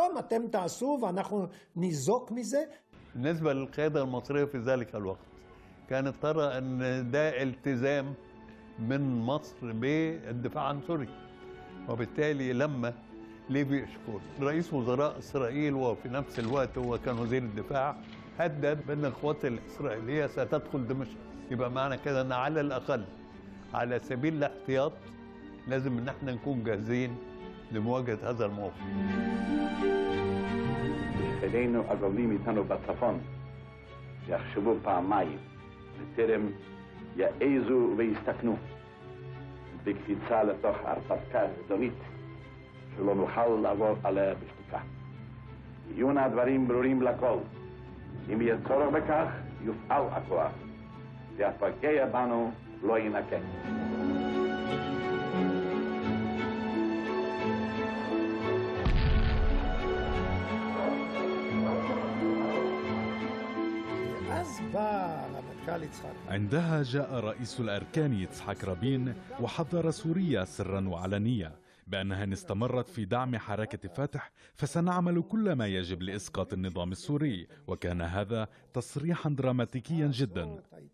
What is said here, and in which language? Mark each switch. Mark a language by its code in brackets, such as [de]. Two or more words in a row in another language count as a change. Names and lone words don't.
[ar] بالنسبة للقيادة المصرية في ذلك الوقت كانت ترى أن ده التزام من مصر بالدفاع عن سوريا، وبالتالي لما ليفي إشكول رئيس وزراء إسرائيل وفي نفس الوقت هو كان وزير الدفاع هدد بأن القوات الإسرائيلية ستدخل دمشق، يبقى معنى كده أن على الأقل على سبيل الاحتياط لازم ان احنا نكون جاهزين لمواجهه هذا الموقف. [he] שכנינו הגובלים איתנו בצפון יחשבו פעמיים בטרם יעזו ויסתכנו בקפיצה לתוך הרפתקה אזורית שלא נוכל לעבור עליה בשתיקה. יהיו נא הדברים ברורים לכל. אם יהיה צורך בכך יופעל הכוח והפוגע בנו לא ינקה. [ar] عندها جاء رئيس الأركان يتسحاك رابين وحذر سوريا سرا وعلانية بأنها إن استمرت في دعم حركة فتح فسنعمل كل ما يجب لإسقاط النظام السوري، وكان هذا تصريحا دراماتيكيا جدا.